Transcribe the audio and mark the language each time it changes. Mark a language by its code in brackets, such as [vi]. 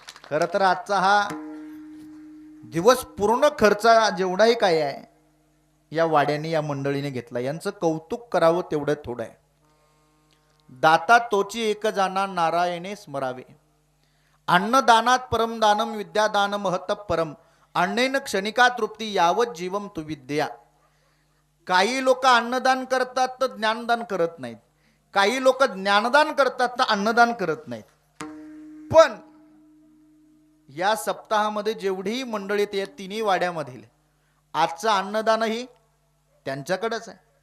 [mr] खरं तर आजचा हा दिवस पूर्ण खर्च जेवढाही काय आहे या वाड्याने या मंडळीने घेतला. यांचं कौतुक करावं तेवढं थोडं आहे. दाता तोची एक जाना नारायणे स्मरावे. [sa] अन्नदानात परमदानम विद्यादान महत परम. अन्नेन क्षणिका तृप्ती यावत जीवम तु विद्या. [mr] काही लोक अन्नदान करतात तर ज्ञानदान करत नाहीत. काही लोक ज्ञानदान करतात तर अन्नदान करत नाहीत. पण या सप्ताहामध्ये जेवढीही मंडळी ते तिन्ही वाड्यामधील आजचं अन्नदानही त्यांच्याकडेच आहे.